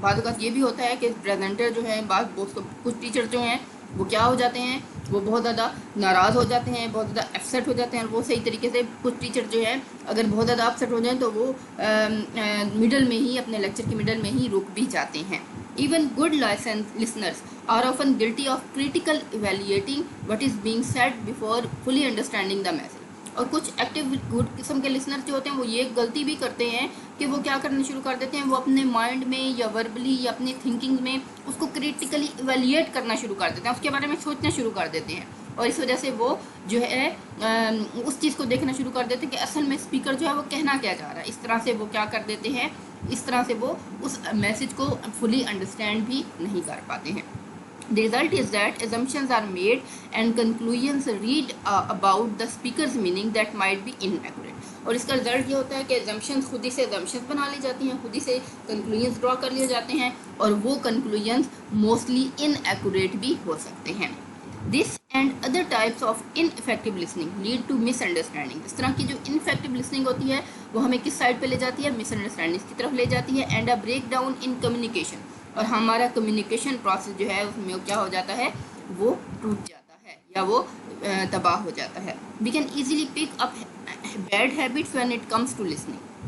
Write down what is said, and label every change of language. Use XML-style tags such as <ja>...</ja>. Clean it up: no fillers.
<ur>بعض اوقات یہ بھی ہوتا ہے کہ پریزنٹر جو ہیں, کچھ ٹیچر جو ہیں وہ کیا ہو جاتے ہیں, وہ بہت زیادہ ناراض ہو جاتے ہیں, بہت زیادہ اپسیٹ ہو جاتے ہیں. اور وہ صحیح طریقے سے کچھ ٹیچر جو ہیں اگر بہت زیادہ اپسیٹ ہو جائیں تو وہ مڈل میں ہی, اپنے لیکچر کی مڈل میں ہی رک بھی جاتے ہیں.</ur> <en>Even good listeners are often guilty of critically evaluating what is being said before fully understanding the message.</en> <ur>اور کچھ ایکٹیو گڈ قسم کے لسنر جو ہوتے ہیں وہ یہ غلطی بھی کرتے ہیں کہ وہ کیا کرنا شروع کر دیتے ہیں، وہ اپنے مائنڈ میں یا وربلی یا اپنی تھنکنگ میں اس کو کریٹیکلی ایویلیٹ کرنا شروع کر دیتے ہیں، اس کے بارے میں سوچنا شروع کر دیتے ہیں، اور اس وجہ سے وہ جو ہے اس چیز کو دیکھنا شروع کر دیتے ہیں کہ اصل میں اسپیکر جو ہے وہ کہنا کیا چاہ رہا ہے. اس طرح سے وہ کیا کر دیتے ہیں، اس طرح سے وہ اس میسج کو فلی انڈرسٹینڈ بھی نہیں کر پاتے ہیں.</ur> <en>The result is that assumptions are made and conclusions read about the speaker's meaning that might be inaccurate.</en> <ur>اور اس کا رزلٹ یہ ہوتا ہے کہ assumptions خود ہی سے assumptions بنا لی جاتی ہیں، خود ہی سے conclusions ڈرا کر لیے جاتے ہیں، اور وہ conclusions mostly inaccurate بھی ہو سکتے ہیں.</ur> <en>This and other types of ineffective listening lead to misunderstanding.</en> <ur>اس طرح کی جو ineffective listening ہوتی ہے وہ ہمیں کس سائڈ پہ لے جاتی ہے، misunderstandings کی طرف لے جاتی ہے،</ur> <en>and a breakdown in communication.</en> <ur>اور ہمارا کمیونیکیشن پروسیس جو ہے اس میں کیا ہو جاتا ہے، وہ ٹوٹ جاتا ہے یا وہ تباہ ہو جاتا ہے.</ur> <en>We can easily pick up bad habits when it comes to listening.</en>